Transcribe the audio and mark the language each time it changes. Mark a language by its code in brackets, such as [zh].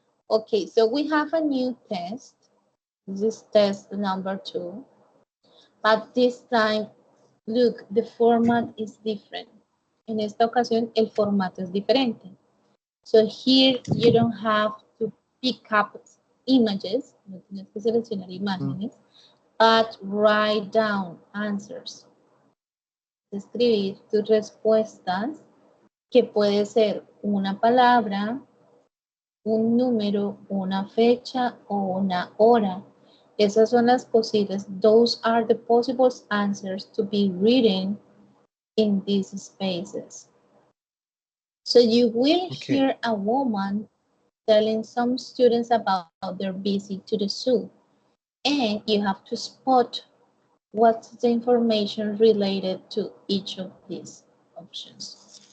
[en] Okay, so we have a new test. This is test number 2. But this time, look, the format is different. [es] En esta ocasión, el formato es diferente. [en] So here you don't have to pick up images, [es] no tienes que seleccionar imágenes, [en] but write down answers. [es] Escribir tus respuestas, que puede ser una palabra, un número, una fecha o una hora. Esas son las posibles. [en] Those are the possible answers to be written in these spaces. So you will hear a woman telling some students about their visit to the zoo. And you have to spot what's the information related to each of these options.